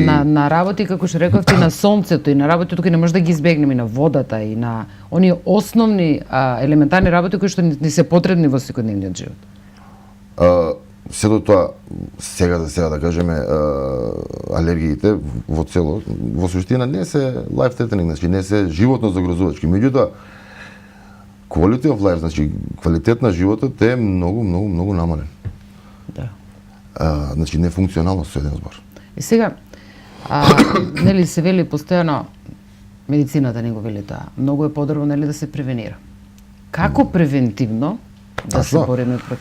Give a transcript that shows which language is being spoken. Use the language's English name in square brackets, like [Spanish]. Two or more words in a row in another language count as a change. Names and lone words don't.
[Macedonian] На работи, како што рековте, и на сонцето, и на работи кои не може да ги избегнеме, и на водата, и на оние основни елементарни работи кои што ни се потребни во секојдневниот живот. Сето тоа, сега да кажеме, алергиите во цело, во суштина не се [English] life threatening, [Macedonian] значи не се животно загрозувачки. Меѓутоа, [English] quality of life, [Macedonian] значи квалитет на животот е многу намален. Да. Значи нефункционално со еден збор. И сега, нели се вели постојано, медицината не го вели тоа, многу е подобро нели да се превенира. Како превентивно да се бориме против?